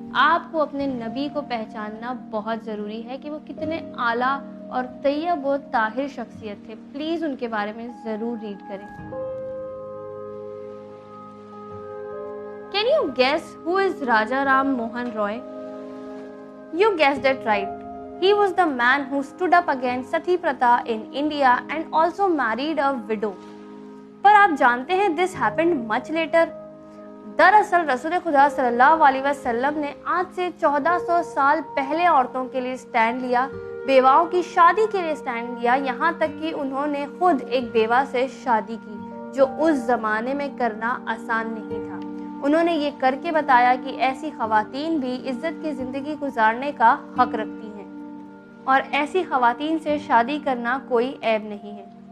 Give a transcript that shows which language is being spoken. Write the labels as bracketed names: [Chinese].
[Urdu] آپ کو اپنے نبی کو پہچاننا بہت ضروری ہے کہ وہ کتنے اعلیٰ اور طیب و طاہر شخصیت تھے۔ پلیز ان کے بارے میں ضرور ریڈ کریں۔ [English] Can you guess who is Raja Ram Mohan Roy? You guessed it right. He was the man who stood up against Sati Pratha in India and also married a widow. [Urdu] پر آپ جانتے ہیں [English] this happened much later. [Urdu] دراصل رسول خدا صلی اللہ علیہ وسلم نے آج سے 1400 سال پہلے عورتوں کے لیے سٹینڈ لیا، بیواؤں کی شادی کے لیے سٹینڈ لیا، یہاں تک کہ انہوں نے خود ایک بیوہ سے شادی کی، جو اس زمانے میں کرنا آسان نہیں تھا۔ انہوں نے یہ کر کے بتایا کہ ایسی خواتین بھی عزت کی زندگی گزارنے کا حق رکھتی ہیں، اور ایسی خواتین سے شادی کرنا کوئی عیب نہیں ہے۔